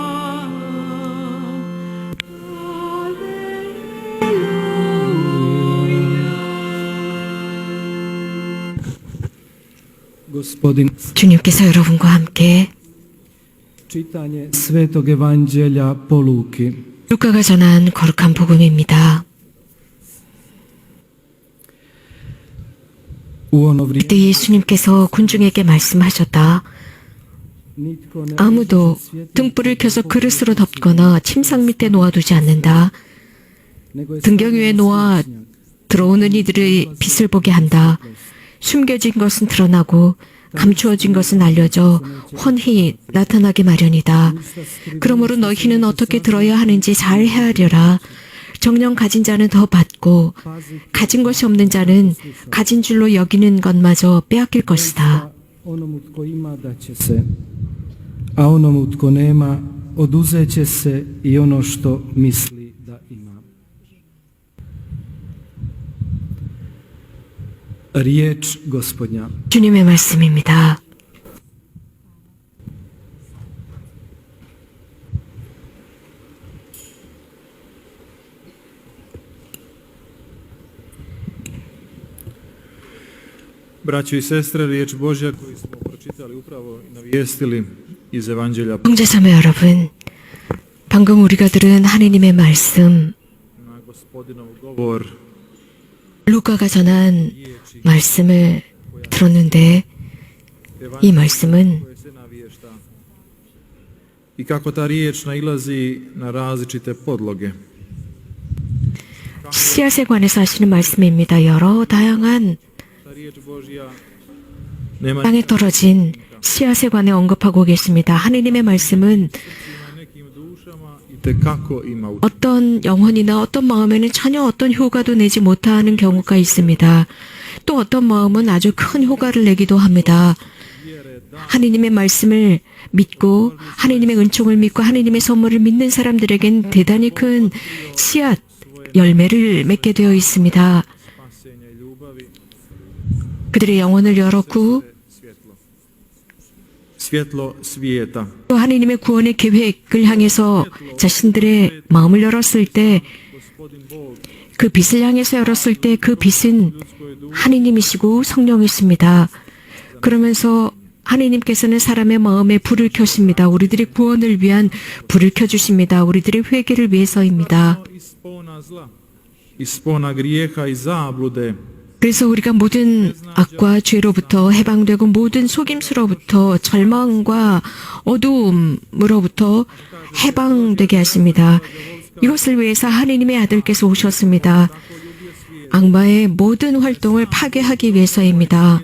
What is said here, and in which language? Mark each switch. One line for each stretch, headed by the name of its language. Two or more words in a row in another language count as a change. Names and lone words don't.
Croatian: Gospodin,
Korean: 주님께서 여러분과 함께
Croatian: čitanje Svetog Evanđelja po Luki.
Korean: 루카가 전한 거룩한 복음입니다.
Croatian: U ono vrijeme
Korean: 그때 예수님께서 군중에게 말씀하셨다.
Croatian: nitko ne
Korean: 아무도 등불을 켜서 그릇으로 덮거나 침상 밑에 놓아두지 않는다.
Croatian: nego je
Korean: 등경 위에 놓아 들어오는 이들의 빛을 보게 한다. 숨겨진 것은 드러나고 감추어진 것은 알려져 훤히 나타나기 마련이다. 그러므로 너희는 어떻게 들어야 하는지 잘 헤아려라. 정령 가진 자는 더 받고 가진 것이 없는 자는 가진 줄로 여기는 것마저 빼앗길 것이다.
Croatian: onomu tko ima daće se, a onomu tko nema oduzet će se i ono što misli da ima. Riječ Gospodnja.
Korean: 주님의 말씀입니다.
Croatian: Braćo i sestre, riječ Božja koju smo pročitali upravo i navijestili iz Evanđelja
Korean: 형제자매 여러분, 방금 우리가 들은 하느님의 말씀,
Croatian: na Gospodinov govor
Korean: 루카가 전한 말씀을 들었는데 이 말씀은
Croatian: koje se naviješta i kako ta riječ nailazi na različite podloge.
Korean: 씨앗에 관해서 하시는 말씀입니다. 여러 다양한
Croatian: Ta riječ Božja nema
Korean: 땅에 떨어진 씨앗에 관해 언급하고 계십니다. 하느님의 말씀은
Croatian: na nekim dušama itekako ima učinka.
Korean: 어떤 영혼이나 어떤 마음에는 전혀 어떤 효과도 내지 못하는 경우가 있습니다. 또 어떤 마음은 아주 큰 효과를 내기도 합니다. 하느님의 말씀을 믿고 하느님의 은총을 믿고 하느님의 선물을 믿는 사람들에겐 대단히 큰 씨앗, 열매를 맺게 되어 있습니다.
Croatian: Spasenja i ljubavi,
Korean: 그들의 영혼을 열었고
Croatian: svjetlo. Svjetlo svijeta.
Korean: 또 하느님의 구원의 계획을 향해서 자신들의 마음을 열었을 때
Croatian: Gospodin Bog
Korean: 그 빛을 향해서 열었을 때 그 빛은 하느님이시고 성령이십니다. 그러면서 하느님께서는 사람의 마음에 불을 켜십니다. 우리들의 구원을 위한 불을 켜주십니다. 우리들의 회개를 위해서입니다.
Croatian: ispona zla, ispona grijeha i zablude,
Korean: 그래서 우리가 모든 악과 죄로부터 해방되고 모든 속임수로부터 절망과 어두움으로부터 해방되게 하십니다. 이것을 위해서 하느님의 아들께서 오셨습니다. 악마의 모든 활동을 파괴하기 위해서입니다.